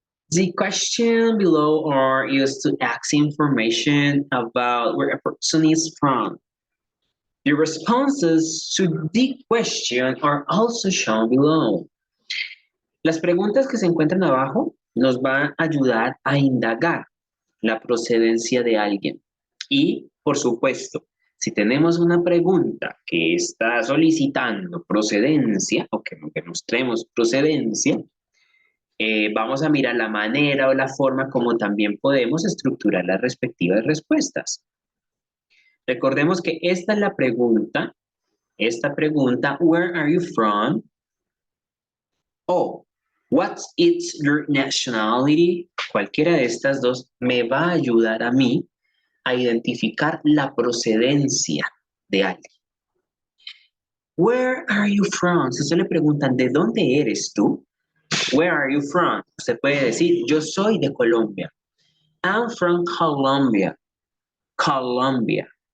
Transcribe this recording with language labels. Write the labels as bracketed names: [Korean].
[English] The questions below are used to ask information about where a person is from. The responses to the question are also shown below. [Spanish] Las preguntas que se encuentran abajo nos van a ayudar a indagar la procedencia de alguien. Y, por supuesto, si tenemos una pregunta que está solicitando procedencia, o que mostremos procedencia, vamos a mirar la manera o la forma como también podemos estructurar las respectivas respuestas. Recordemos que esta es la pregunta, [English] where are you from? O, what is your nationality? [Spanish] Cualquiera de estas dos me va a ayudar a mí a identificar la procedencia de alguien. [English] Where are you from? [Spanish] Si usted le preguntan, ¿de dónde eres tú? Where are you from? Usted puede decir, yo soy de Colombia. [English] I'm from Colombia. [Spanish] Colombia.